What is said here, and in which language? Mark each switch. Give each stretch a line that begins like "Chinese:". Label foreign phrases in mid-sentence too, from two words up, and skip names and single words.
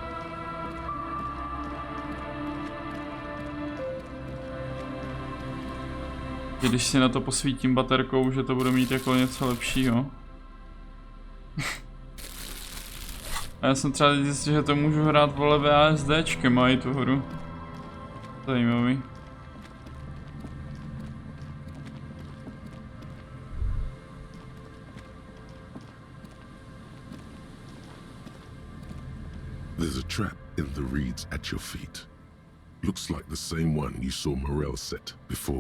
Czech: Když si na to posvítím baterkou, že to bude mít jako něco lepšího. A já jsem třeba zjistil, že to můžu hrát, vole, VASDčkem, mají tu hru. Zajímavý.
English: There's a trap in the reeds at your feet. Looks like the same one you saw Morel set before.